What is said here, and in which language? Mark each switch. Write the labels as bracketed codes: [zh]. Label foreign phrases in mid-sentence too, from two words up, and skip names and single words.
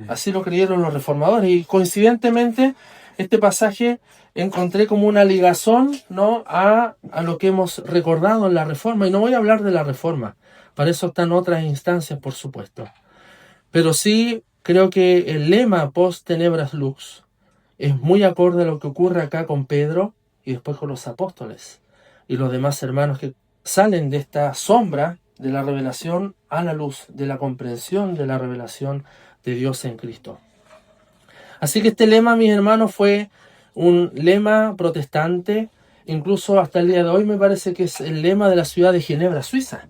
[es] Así lo creyeron los reformadores. Y coincidentemente, este pasaje encontré como una ligazón, ¿no?, a lo que hemos recordado en la Reforma. Y no voy a hablar de la Reforma. Para eso están otras instancias, por supuesto. Pero sí creo que el lema [la] post tenebras lux [es] es muy acorde a lo que ocurre acá con Pedro y después con los apóstoles y los demás hermanos que salen de esta sombra de la revelación a la luz, de la comprensión de la revelación de Dios en Cristo. Así que este lema, mis hermanos, fue un lema protestante, incluso hasta el día de hoy me parece que es el lema de la ciudad de Ginebra, Suiza.